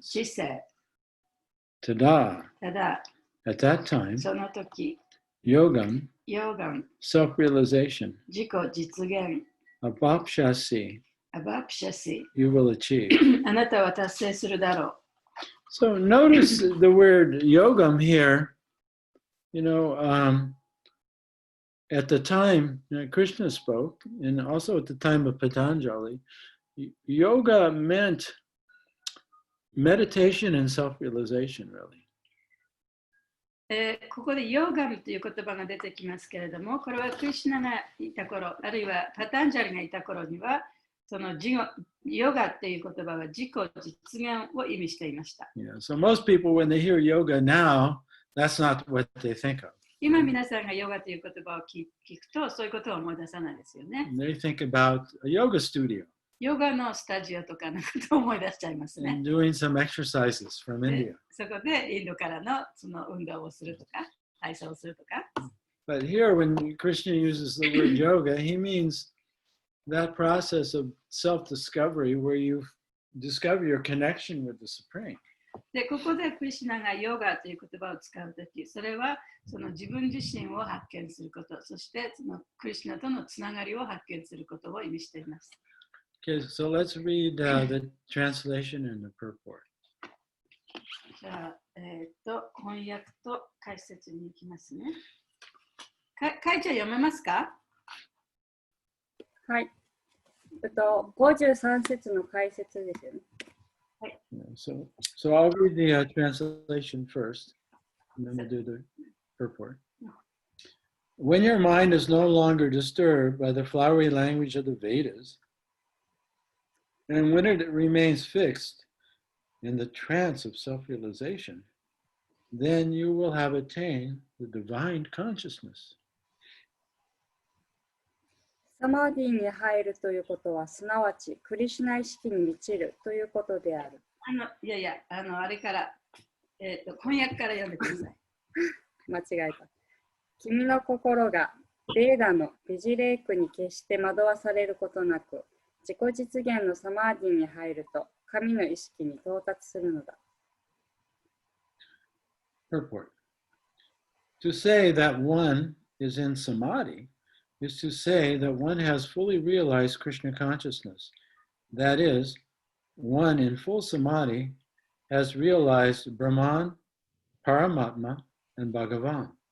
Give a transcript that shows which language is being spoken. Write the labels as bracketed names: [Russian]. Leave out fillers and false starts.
[Japanese] 知性、 [Sanskrit] tada, [Japanese] ただ、 [English] at that time, [Japanese] その時、 [Sanskrit] yogam, [Japanese] ヨガン、 [English] self-realization, [Japanese] 自己実現、 [Sanskrit] abhapshasi, [Japanese] アバプシャシ [English] you will achieve. [Japanese] あなたは達成するだろう。 [English] So notice the word yogam here. You know, at the time Krishna spoke, and also at the time of Patanjali, yoga meant meditation and self-realization, really. [Japanese] ここでヨガムという言葉が出てきますけれども、これはクリシュナがいた頃、あるいはパタンジャリがいた頃には、そのヨガっていう言葉は自己実現を意味していました。 [English] Yeah, so most people, when they hear yoga now, that's not what they think of. [Japanese] 今皆さんがヨガという言葉を聞くと、そういうことを思い出さないですよね。 [English] They think about a yoga studio [Japanese] ヨガのスタジオとかのことを思い出しちゃいますね。 [English] and doing some exercises from [Japanese] で [English] India. [Japanese] そこでインドからのその運動をするとか、体操をするとか。 [English] But here, when Krishna uses the word yoga, he means that process of self-discovery where you discover your connection with the Supreme. [Japanese] で、ここでクリシュナがヨガという言葉を使うとき、それはその自分自身を発見すること、そしてそのクリシュナとのつながりを発見することを意味しています。 [English] Okay, so let's read the translation and the purport. [Japanese] じゃあ、翻訳と解説に行きますね。かいちゃん読めますか？はい。53節の解説ですよね。 [English] So I'll read the translation first, and then we'll do the purport. When your mind is no longer disturbed by the flowery language of the Vedas, and when it remains fixed in the trance of self-realization, then you will have attained the divine consciousness. [Japanese] サマーディに入るということは、すなわちクリシュナ意識に満ちるということである。あれから、翻訳から読んでください。間違えた。君の心がベーダのビジレイクに決して惑わされることなく、自己実現のサマーディに入ると、神の意識に到達するのだ。 [English] Purport. To say that one is in samadhi is to say that one has fully realized Krishna consciousness. That is, one in full samadhi has realized Brahman, Paramatma, and Bhagavan.